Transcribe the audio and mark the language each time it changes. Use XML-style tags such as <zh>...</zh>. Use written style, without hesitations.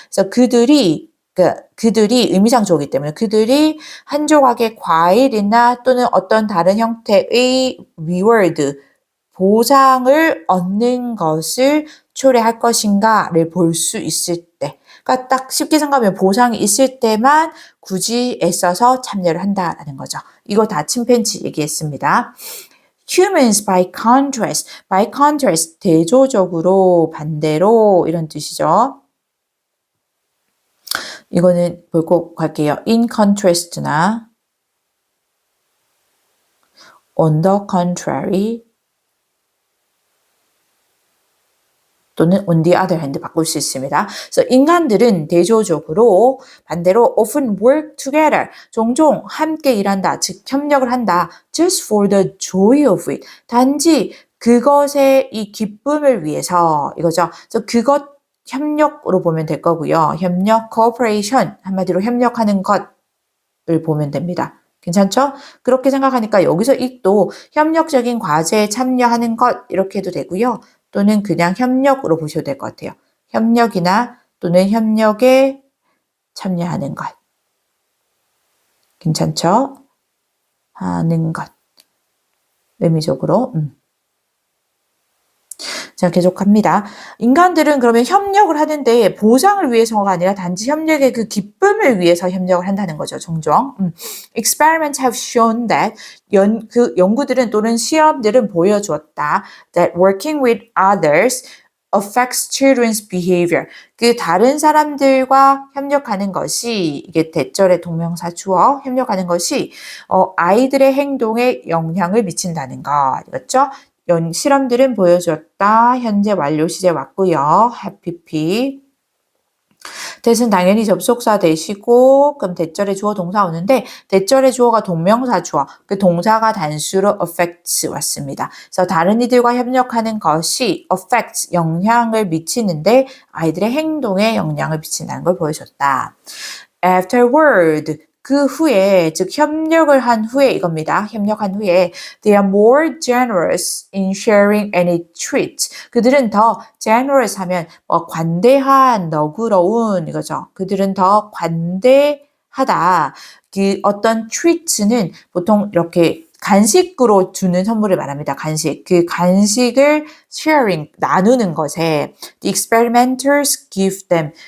<ko>그래서 그들이 의미상 주어이기 때문에 그들이 한 조각의 과일이나 또는 어떤 다른 형태의 reward, 보상을 얻는 것을 초래할 것인가를 볼 수 있을 때 그러니까 딱 쉽게 생각하면 보상이 있을 때만 굳이 애써서 참여를 한다라는 거죠. 이거 다 침팬지 얘기했습니다.</ko> <en>Humans by contrast,</en> <ko>대조적으로, 반대로 이런 뜻이죠. 이거는 보고 갈게요.</ko> <en>In contrast나 on the contrary 또는 on the other hand</en> <ko>바꿀 수 있습니다. 그래서 인간들은 대조적으로 반대로</ko> <en>often work together</en> <ko>종종 함께 일한다, 즉 협력을 한다.</ko> <en>just for the joy of it</en> <ko>단지 그것의 이 기쁨을 위해서 이거죠. 그래서 그것 협력으로 보면 될 거고요. 협력, cooperation 한마디로 협력하는 것을 보면 됩니다. 괜찮죠? 그렇게 생각하니까 여기서 it도 협력적인 과제에 참여하는 것 이렇게 해도 되고요. 또는 그냥 협력으로 보셔도 될 것 같아요. 협력이나 또는 협력에 참여하는 것. 괜찮죠? 하는 것. 의미적으로. 자, 계속합니다. 인간들은 그러면 협력을 하는데 보상을 위해서가 아니라 단지 협력의 그 기쁨을 위해서 협력을 한다는 거죠, 종종.</ko> <en>Experiments have shown that</en> <ko>그 연구들은 또는 시험들은 보여주었다.</ko> <en>That working with others affects children's behavior.</en> <ko>그 다른 사람들과 협력하는 것이 이게 대절의 동명사 주어 협력하는 것이 아이들의 행동에 영향을 미친다는 것. 그렇죠? 실험들은 보여줬다. 현재 완료 시제 왔고요. happy p. 대신 당연히 접속사 되시고 그럼 대절의 주어 동사 오는데 대절의 주어가 동명사 주어 그 동사가 단수로 affects 왔습니다. 그래서 다른 이들과 협력하는 것이 affects 영향을 미치는데 아이들의 행동에 영향을 미친다는 걸 보여줬다. Afterward 그 후에 즉 협력을 한 후에 이겁니다. 협력한 후에</ko> <en>they are more generous in sharing any treat.</en> <ko>그들은 더 generous 하면 관대한, 너그러운 이거죠. 그들은 더 관대하다. 그 어떤 treat는 보통 이렇게 간식으로 주는 선물을 말합니다. 간식. 그 간식을 sharing, 나누는 것에</ko> <en>the experimenters give them.</en>